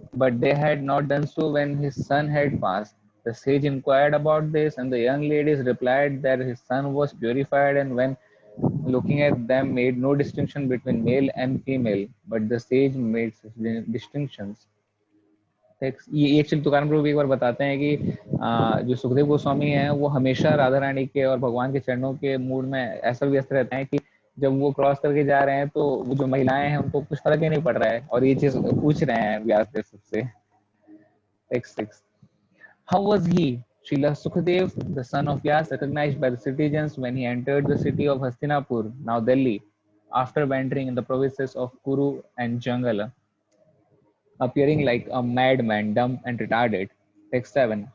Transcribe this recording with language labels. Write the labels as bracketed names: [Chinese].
[English] But they had not done so when his son had passed. The sage inquired about this, and the young ladies replied that his son was purified and when looking at them made no distinction between male and female, but the sage made such distinctions. [Hindi] ये actually Tukaram प्रभु एक बार बताते हैं कि जो सुखदेव गोस्वामी हैं वो हमेशा राधा रानी के और भगवान के चरणों के मूड में ऐसा व्यस्त रहते हैं कि जब वो क्रॉस करके जा रहे हैं तो वो जो महिलाएं हैं उनको कुछ फर्क ही नहीं पड़ रहा है और ये चीज पूछ रहे हैं व्यासदेव से. [English] Text 6. How was he, Srila Sukadev, the son of Vyas, recognized by the citizens when he entered the city of Hastinapur, now Delhi, after wandering in the provinces of Kuru and Jangala, appearing like a madman, dumb and retarded? Text 7.